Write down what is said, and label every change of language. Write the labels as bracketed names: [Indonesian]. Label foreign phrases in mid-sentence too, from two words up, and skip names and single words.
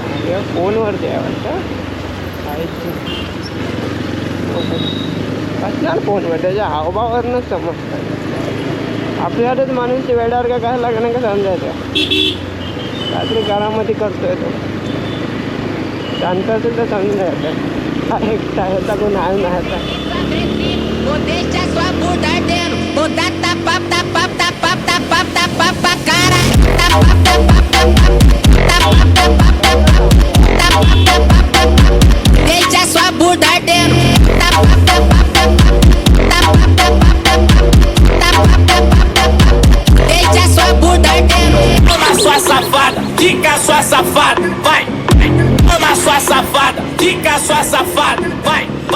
[Marathi] बघूया फोनवरती आहे वाटतं असणार फोनवर त्याच्या हावभावावरनंच समजतं आपल्यालाच माणूस वेड्यावर का काय लागणार का समजायचं काहीतरी घरामध्ये करतोय तो शांत असेल तर समजून जायचं अरे ह्याचा कोण आहे ना ह्याचा [Portuguese] Vou deixar sua bunda ardendo. Vou dar tapa, tapa, tapa, tapa, tapa, tapa, cara. Tapa, tapa, tapa, tapa, tapa, tapa, tapa, tapa. Deixa sua bunda ardendo. Tapa, tapa, tapa, tapa, tapa, tapa, tapa, tapa. Deixa sua bunda ardendo. Toma sua safada, fica sua safada, vai. Toma sua safada, fica sua safada, vai, vai.